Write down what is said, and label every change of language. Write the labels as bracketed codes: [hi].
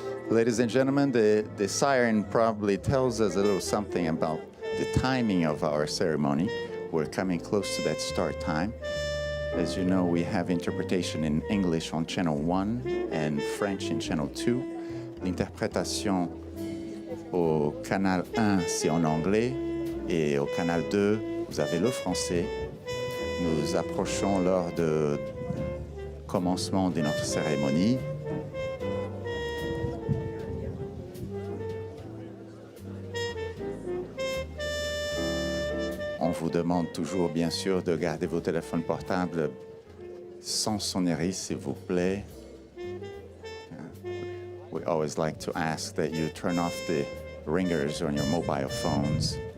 [en] Ladies and gentlemen, the siren probably tells us a little something about the timing of our ceremony. We're coming close to that start time. As you know, we have interpretation in English on channel 1 and French in channel 2. [fr] L'interprétation au canal 1, c'est en anglais, et au canal 2, vous avez le français. Nous approchons lors du commencement de notre cérémonie. On vous demande toujours, bien sûr, de garder vos téléphones portables sans sonnerie, s'il vous plaît. [en] We always like to ask that you turn off the ringers on your mobile phones.